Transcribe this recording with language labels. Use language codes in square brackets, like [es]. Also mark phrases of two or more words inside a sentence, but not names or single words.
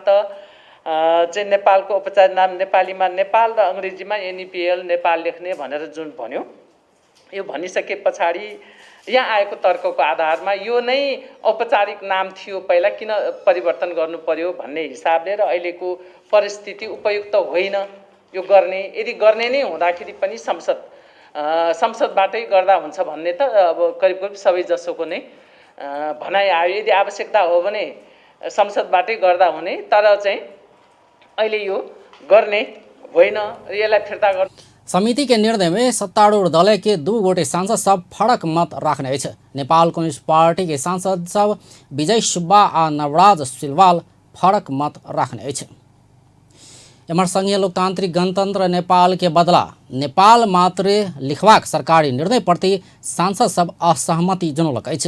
[ne] चाहिँ नेपालको औपचारिक नाम नेपालीमा नेपाल र अङ्ग्रेजीमा एनइपिएल नेपाल लेख्ने भनेर जुन भन्यो, यो भनिसके पछाडि यहाँ आएको तर्कको आधारमा यो नै औपचारिक नाम थियो, पहिला किन परिवर्तन गर्नु पर्यो भन्ने हिसाबले र अहिलेको परिस्थिति उपयुक्त होइन यो गर्ने, यदि गर्ने नै हुँदाखेरि पनि संसदबाटै गर्दा हुन्छ भन्ने त अब करिब करिब सबैजसोको नै भनाइ आयो। यदि आवश्यकता हो भने संसदबाटै गर्दा हुने, तर चाहिँ अहिले यो गर्ने होइन, यसलाई फिर्ता गर्नु। [mai] समिति के निर्णय में सत्तारूढ़ दल के 2 गोटे सांसद सब फरक मत रखने अछि। नेपाल कम्युनिस्ट पार्टी के सांसद सब विजय सुब्बा आ नवराज सिलवाल फरक मत रखने अछि। एमहर संघीय लोकतांत्रिक गणतंत्र नेपाल के बदला नेपाल मात्र लिखबाक सरकारी निर्णय प्रति सांसद सब असहमति जनौलक अछि।